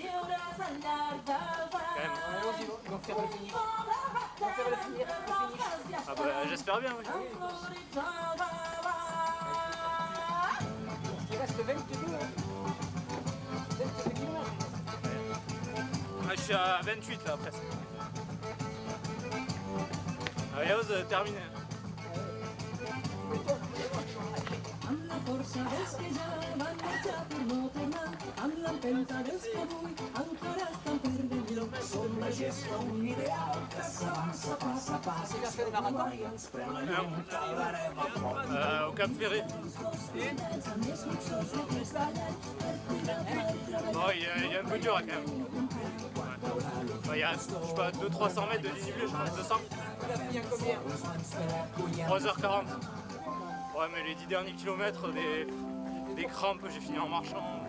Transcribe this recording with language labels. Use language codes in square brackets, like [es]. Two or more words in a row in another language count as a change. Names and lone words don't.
[fr] Ah bah j'espère bien, oui. Il reste 22 km. Ah, je suis à 28 là presque. Adios, terminé. [ca] Amb la força dels que ja van marxar per no tornar, amb l'empenta dels que avui encara estan per venir. Som la gesta, un ideal que s'avança pas a pas. Mai ens pren la llum, quedarem a prop. [fr] Au Cap Ferré. Bon, il y a un peu dur quand même. Il y a, je sais pas, 200-300 mètres de dénivelé, je pense, 200. 3h40. Ouais, mais les 10 derniers kilomètres, des crampes, j'ai fini en marchant.